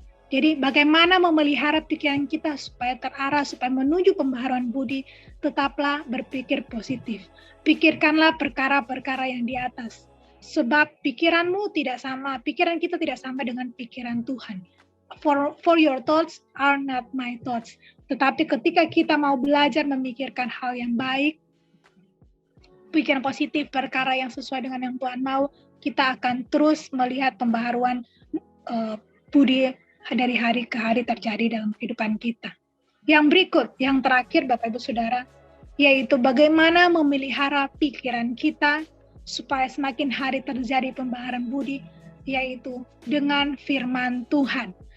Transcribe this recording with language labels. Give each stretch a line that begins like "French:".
Indonesian: Jadi bagaimana memelihara pikiran kita supaya terarah, supaya menuju pembaharuan budi, tetaplah berpikir positif. Pikirkanlah perkara-perkara yang di atas. Sebab pikiranmu tidak sama, pikiran kita tidak sama dengan pikiran Tuhan.
English: For your thoughts are not my thoughts.
Indonesian: Tetapi ketika kita mau belajar memikirkan hal yang baik, pikiran positif, perkara yang sesuai dengan yang Tuhan mau, kita akan terus melihat pembaharuan budi dari hari ke hari terjadi dalam kehidupan kita. Yang berikut, yang terakhir Bapak Ibu Saudara, yaitu bagaimana memelihara pikiran kita supaya semakin hari terjadi pembaharuan budi, yaitu dengan firman Tuhan.